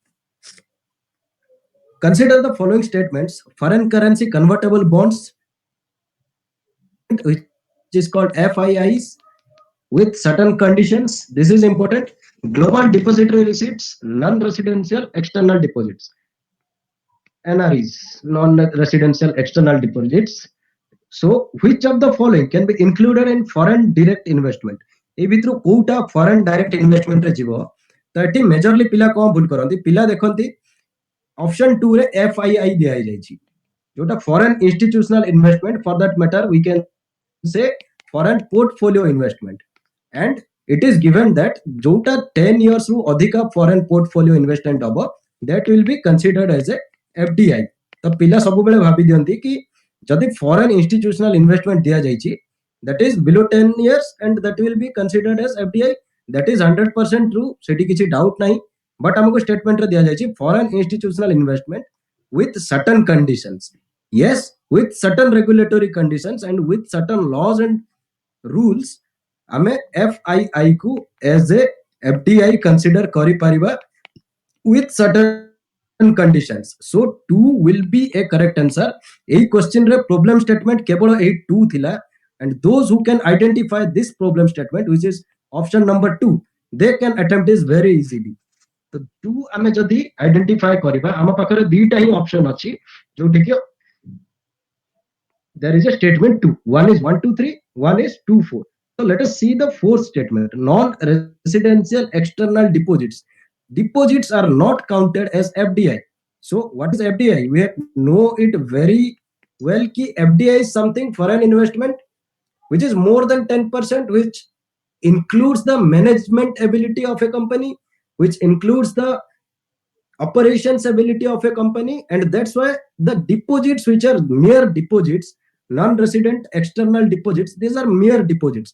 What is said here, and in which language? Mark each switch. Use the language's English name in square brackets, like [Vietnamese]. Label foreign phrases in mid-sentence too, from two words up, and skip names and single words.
[English] Consider the following statements: foreign currency convertible bonds, which is called FIIs, with certain conditions. This is important. Global depository receipts, non-residential external deposits. NREs, non-residential external deposits. So which of the following can be included in foreign direct investment? [Odia] ଏ ଭିତରୁ କେଉଁଟା [English] foreign direct investment [Odia] ରେ ଯିବ, ତ ଏଟି ମେଜରଲି ପିଲା କେଉଁ ଭୁଲ କରନ୍ତି, ପିଲା ଦେଖନ୍ତି ଅପସନ 2 ରେ FII ଦିଆ ଯାଉଛି, [English] जोटा foreign institutional investment, for that matter we can say foreign portfolio investment, and it is given that जोटा 10 years [Odia] ରୁ ଅଧିକା [English] foreign portfolio investment हबो, that will be considered as a FDI. [Odia] ତ ପିଲା ସବୁ ବେଳେ ଭାବି ଦିଅନ୍ତି କି ଯଦି [English] foreign institutional investment [Odia] ଦିଆ ଯାଉଛି, [English] that is below 10 years, and that will be considered as FDI. That is 100% true, [Odia] ସେଠି କିଛି ଡାଉଟ ନହିଁ। ବଟ ହମକୋ ଷ୍ଟେଟମେଣ୍ଟ ରେ ଦିଆ ଯାଉଛି [English] foreign institutional investment with certain conditions. Yes, with certain regulatory conditions and with certain laws and rules, [Odia] ହମେ FII କୋ [English] as a FDI consider [Odia] କରି ପାରିବା [English] with certain conditions. So 2 will be a correct answer. Ei question re problem statement [Odia] କେବଳ ଏଇ 2 ଥିଲା, [English] and those who can identify this problem statement, which is option number 2, they can attempt this very easily. [Odia] तो 2 ଆମେ ଯଦି ଆଇଡେଣ୍ଟିଫାଏ କରିବା, ଆମ ପାଖରେ ଦିଟା ହିଁ ଅପସନ ଅଛି ଯୋଉଠି କି [English] there is a statement 2. One is 1 2 3, one is 2 4. So let us see the fourth statement. Non-residential external deposits. Deposits are not counted as FDI. So what is FDI? We know it very well ki FDI is something foreign investment which is more than 10%, which includes the management ability of a company, which includes the operations ability of a company, and that's why the deposits which are mere deposits, non-resident external deposits, these are mere deposits.